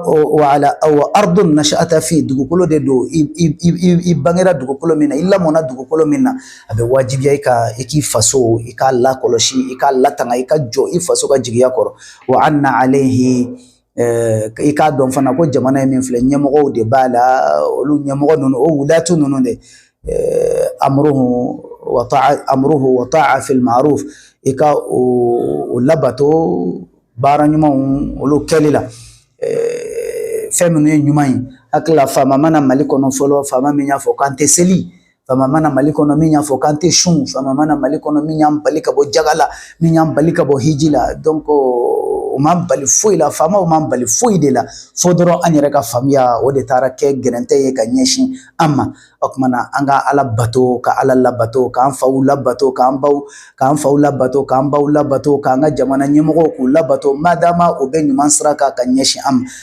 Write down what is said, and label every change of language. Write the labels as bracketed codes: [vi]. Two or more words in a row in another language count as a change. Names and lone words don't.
[ar] أرض نشأت في [bm] dugukolo de don i bangera dugukolo min na i lamɔna dugukolo min na a bɛ wajibiya i k'i faso i k'a lakɔlɔsi i k'a latanga i ka jɔ i faso ka jigiya kɔrɔ [ar] وأن عليه [bm] i k'a dɔn fana ko jamana ye min filɛ ɲɛmɔgɔw de b'a la olu ɲɛmɔgɔ ninnu o wulatu ninnu de [ar] أمره وطاعة في المعروف [bm] i ka o labato baara ɲumanw olu kɛli la fɛn minnu ye ɲuman ye hakili la faama mana Mali kɔnɔ fɔlɔ faama min y'a fɔ k'an tɛ seli faama mana Mali kɔnɔ min y'a fɔ k'an tɛ sun faama mana Mali kɔnɔ min y'an bali ka bɔ jaga la min y'an bali ka bɔ hiji la donc o m'an bali foyi la faamaw m'an bali foyi de la fo dɔrɔn an yɛrɛ ka faamuya o de taara kɛ gɛrɛntɛ ye ka ɲɛsin an ma o kumana an ka ala bato ka ala labato k'an faw labato k'an faw labato k'an baw labato k'an ka jamana ɲɛmɔgɔw k'u labato madama o bɛ ɲuman sira kan ka ɲɛsin an